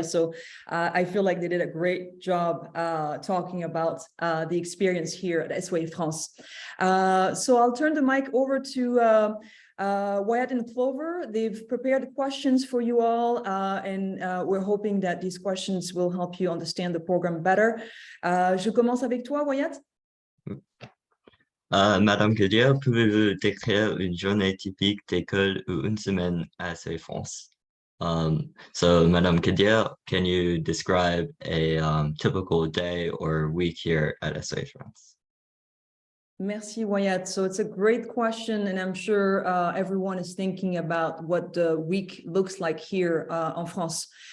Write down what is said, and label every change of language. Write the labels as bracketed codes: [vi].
[en] So I feel like they did a great job talking about the experience here at SYA France. So I'll turn the mic over to Wyatt and Clover. They've prepared questions for you all, and we're hoping that these questions will help you understand the program better. [fr] Je commence avec toi, Wyatt. Madame Kadir, pouvez-vous décrire une journée typique d'école ou une semaine à SYA France? [en] So, Madame Kadir, can you describe a typical day or week here at SYA France? [fr] Merci, Wyatt. [en] So it's a great question, and I'm sure everyone is thinking about what the week looks like here en France.